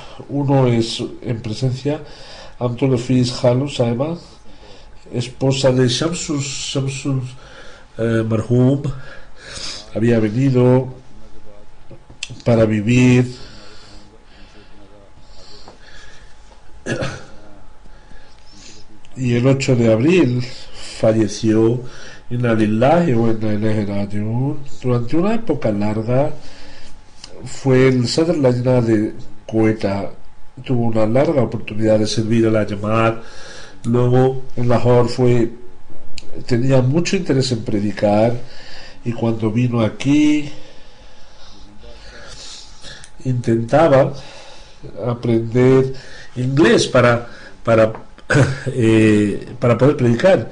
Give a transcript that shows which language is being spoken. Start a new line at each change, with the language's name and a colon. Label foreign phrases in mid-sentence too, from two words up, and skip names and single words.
Spanish: Uno es en presencia Amtul Hafiz Khalu Sahiba, esposa de Shamsul Marhum. Había venido para vivir y el 8 de abril falleció.
Arabic: إنا لله وإنا إليه راجعون.
Spanish: Durante una época larga fue el Sadr Lajna de Quetta, tuvo una larga oportunidad de servir a la Jamaat. Luego en Lahore tenía mucho interés en predicar, y cuando vino aquí intentaba aprender inglés para poder predicar.